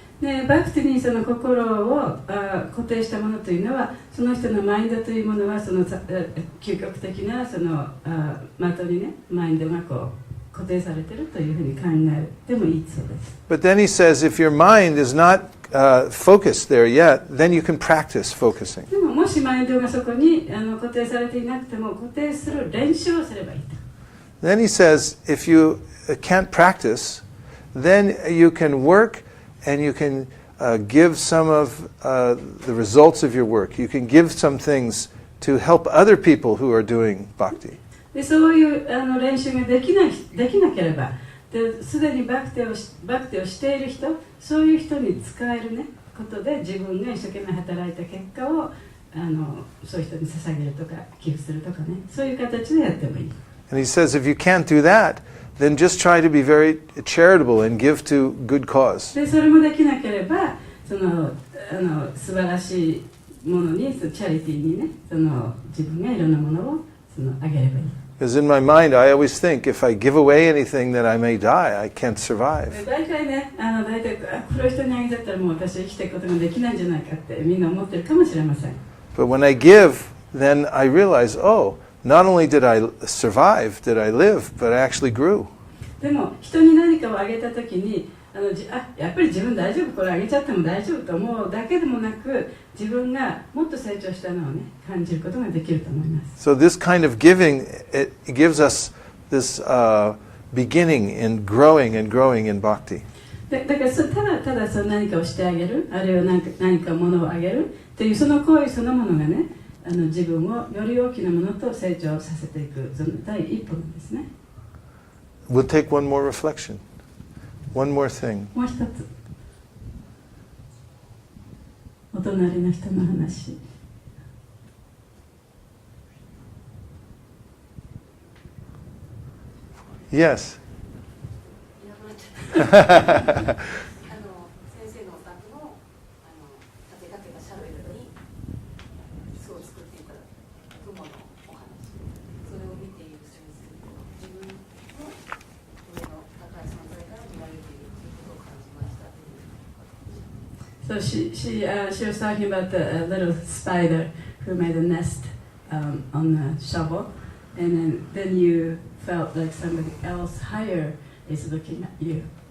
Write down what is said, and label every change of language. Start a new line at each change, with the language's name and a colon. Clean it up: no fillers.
Japanese: でバクティにその心を固定したものというのはその人のマインドというものはその究極的なその的にねマインドがこう固定されているというふうに考えてもいいそうです。
English: But then he says, if your mind is not focused there yet, then you can practice focusing.
Japanese: でももしマインドがそこに固定されていなくても固定する練習をすればいいと。
English: Then he says, if you can't practice, then you can work and you can give some of the results of your work. You can give some things to help other people who are doing bhakti.
Japanese: でそういう練習ができなければ、すでにバクテをしている人、そういう人に使える、ね、ことで自分が一生懸命働いた結果をそういう人に捧げるとか寄付するとかね、そういう形でやってもいい。
English: And he says, if you can't do that, then just try to be very charitable and give to good cause.
Japanese: でそれもできなければ、素晴らしいものに、チャリティーにね、自分がいろんなものをあげればいい。
English: Because in my mind, I always think, if I give away anything, then I may die. I can't survive.
Japanese: 大体ね、大体これを人にあげちゃったらもう私は生きていくことができないんじゃないかってみんな思ってるかもしれません。
English: But when I give, then I realize, oh, not only did I survive, did I live, but I actually grew.
Japanese: でも人に何かをあげたときにやっぱり自分大丈夫、これあげちゃっても大丈夫と思うだけでもなく、自分がもっと成長したのをね、感じることができると思います。
English: So this kind of giving, it gives us this beginning in growing and growing in bhakti.
Japanese: だからただ何かをしてあげる、あるいは何か物をあげるというその行為そのものがね、自分をより大きなものと成長させていく、その第一歩なんですね。
English: We'll take one more reflection. One more thing.
Japanese: もう一つ、お隣の人の話。
English: Yes.
Japanese: 先生のお宅の立てかけたシャベルに巣を作っていた雲のお話、それを見ている先生、自分の上の高い存在から見られているということを感じました。
English: So she was talking about the little spider who made a nest on the shovel, and then you felt like somebody else higher is looking at you.